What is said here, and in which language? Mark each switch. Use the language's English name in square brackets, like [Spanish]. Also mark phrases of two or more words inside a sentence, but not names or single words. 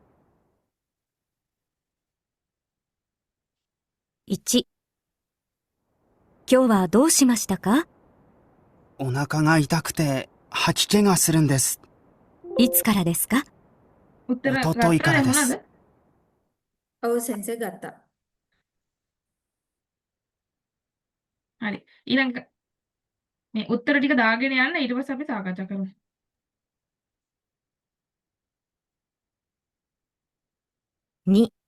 [Japanese] 1、今日はどうしましたか？お腹が痛くて吐き気がするんです。いつからですか？ [Sinhala] උත්තර [Japanese] 一昨日 [Sinhala] ගත්තා [Japanese] からで [Sinhala] දැන් [Japanese] す。 [Sinhala] මොනවද? ඔව් සෙන්සර් ගත්තා. හරි. ඊළඟ මේ උත්තර ටික දාගෙන යන්න ඊට පස්සේ අපි සාකච්ඡා කරමු. [Japanese] 2、